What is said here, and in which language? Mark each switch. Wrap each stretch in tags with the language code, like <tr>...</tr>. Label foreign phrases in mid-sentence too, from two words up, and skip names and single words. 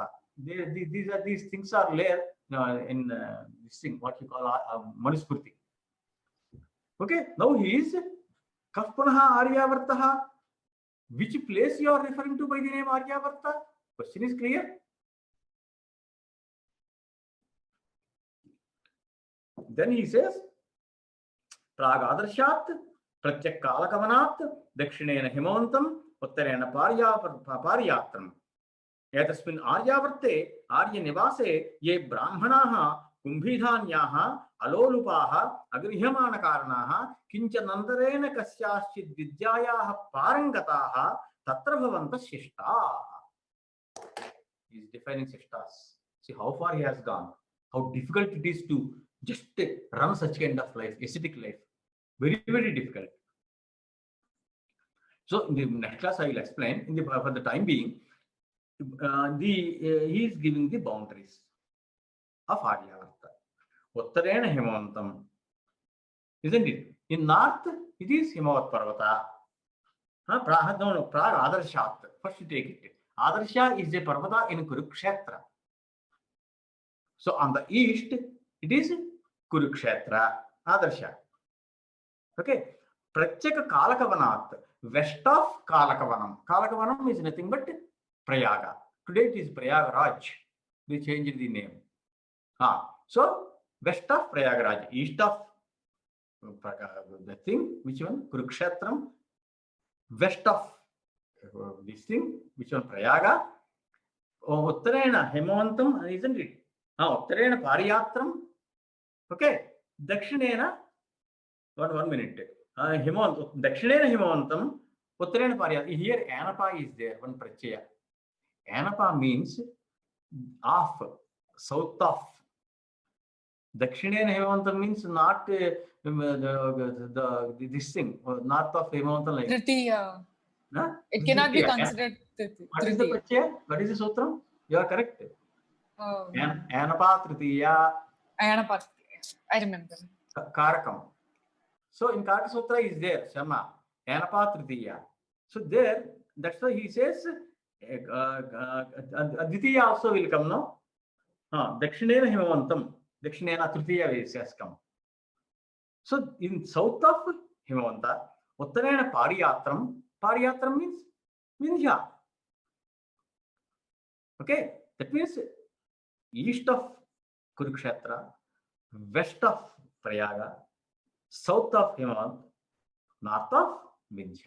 <en>These things are there in this thing, what you call Manusmriti. Okay, now he is</en> <sa>कः पुनः आर्यावर्तः.</sa> <en>Which place you are referring to by the name Aryavarta? Question is clear? Then he says,</en> <sa>प्रागादर्शात्, प्रत्यक् कालकवनात्, दक्षिणेन हिमवन्तम्, उत्तरेण पारियात्रम्. एतस्मिन् आर्यावर्ते, आर्य निवासे, ये ब्राह्मणाः, कुम्भीधान्याः, अलोलुपाः, अगृह्यमाण कारणाः, किंचिदन्तरेण कस्यचिद् विद्यायाः पारंगताः, तत्रभवन्तः शिष्टाः.</sa> <en>He is defining Shishtas. See how far he has gone, how difficult it is to just run such kind of life, ascetic life. Very, very difficult. So in the next class, I will explain. For the time being, he is giving the boundaries of Aryavarta.</en> <sa>उत्तरेण हिमवन्तम्,</sa> <en>isn't it? In north, it is</en> <sa>हिमवत् पर्वत. प्राग् आदर्शात्.</sa> <en>First you take it. Adarsha is a Parvata in Kurukshetra. So on the east, it is Kurukshetra, Adarsha. Okay.</en> <sa>प्रत्यक् कालकवनात्,</sa> <en>west of Kalakavanam. Kalakavanam is nothing but Prayaga. Today it is Prayagraj. They changed the name. So west of Prayagraj, east of the thing, which one? Kurukshetram. West of this thing, which one? Prayaga.</en> <sa>उत्तरेण हिमवन्तम्,</sa> <en>isn't it?</en> <sa>उत्तरेण पारियात्रम्. Okay.</sa> <en>Dakshinena, one minute.</en> <sa>दक्षिणेन हिमवन्तम्, उत्तरेण पारियात्रम्.</sa> <en>Here Anapa is there, one prachaya. Anapa means off, south of.</en> <sa>दक्षिणेन हिमवन्तम्</sa> <en>means not this thing, north of Himavantam. Like Tritiya. It cannot be considered Tritiya. What is the prachaya? What is the sutram? You are correct.</en> <sa>एनप् तृतीया.</sa> <en>Anapa. I remember. Karakam. So in</en> <sa>कारक सूत्र</sa> <en>is there, Sharma.</en> <sa>एनप् तृतीया.</sa> <en>So there, that's why he says, Aditiya also will come, no?</en> <sa>दक्षिणेन हिमवन्तम्. दक्षिणेन तृतीया</sa> <en>has come. So in south of Himavanta,</en> <sa>उत्तरेण पारियात्रम्.</sa> <en>Pariyatram means Vindhya. Okay, that means east of Kurukshetra, west of Prayaga, south of Himavant, north of Vindhya.</en>